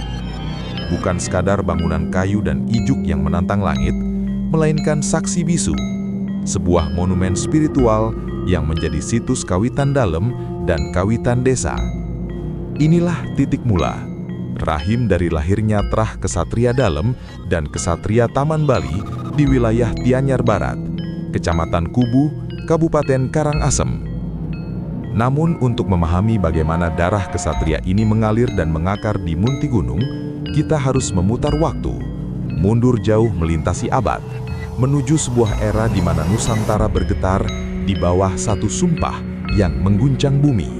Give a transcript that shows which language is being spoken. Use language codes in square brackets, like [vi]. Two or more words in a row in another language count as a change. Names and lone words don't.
[id] Bukan sekadar bangunan kayu dan ijuk yang menantang langit, melainkan saksi bisu, sebuah monumen spiritual yang menjadi situs kawitan dalem dan kawitan desa. Inilah titik mula, rahim dari lahirnya Trah Kesatria Dalem dan Kesatria Taman Bali di wilayah Tianyar Barat, Kecamatan Kubu, Kabupaten Karangasem. Namun untuk memahami bagaimana darah kesatria ini mengalir dan mengakar di Muntigunung, kita harus memutar waktu, mundur jauh melintasi abad, menuju sebuah era di mana Nusantara bergetar di bawah satu sumpah yang mengguncang bumi.